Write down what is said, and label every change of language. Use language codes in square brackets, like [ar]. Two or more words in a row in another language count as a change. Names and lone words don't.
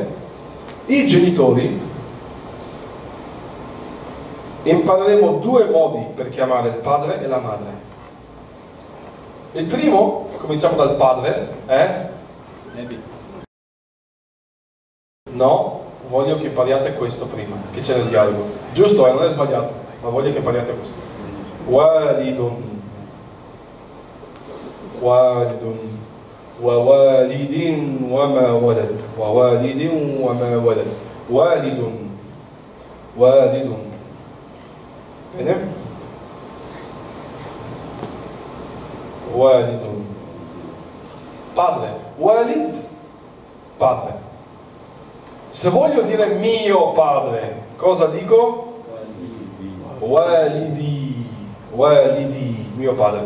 [it] I genitori, impareremo due modi per chiamare il padre e la madre. Il primo, cominciamo dal padre, è... No, voglio che impariate questo prima, che c'è nel dialogo. Giusto, non è sbagliato, ma voglio che impariate questo. [ar] والدٌ. والدٌ. ووالد وما ولد ووالد وما ولد والد والد Bene? Walidun. [it] Padre. Walid, padre. Se voglio dire mio padre, cosa dico? [ar] والدي. والدي, [it] mio padre.